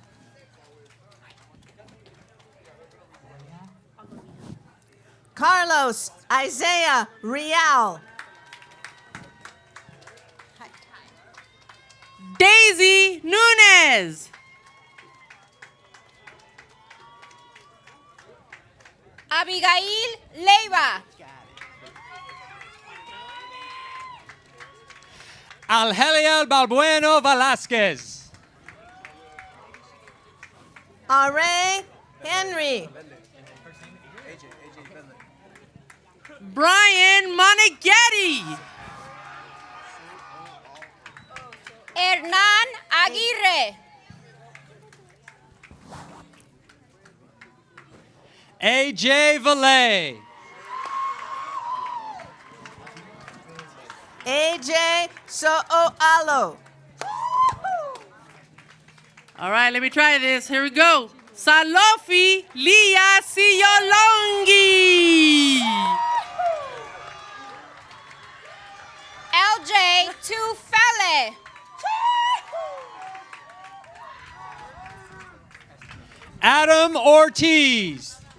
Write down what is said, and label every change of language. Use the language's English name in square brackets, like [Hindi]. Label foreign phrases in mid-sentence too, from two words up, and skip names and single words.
[English] Carlos Isaiah Real. Daisy Nunez. Abigail Leiva. Algelia Balbueno Velasquez. Are Henry. Brian Moneghetti. Hernán Aguirre. AJ Valet. AJ Sooalo. All right, let me try this. Here we go. Salofi Lia Siolongi. LJ Tufele. Adam Ortiz.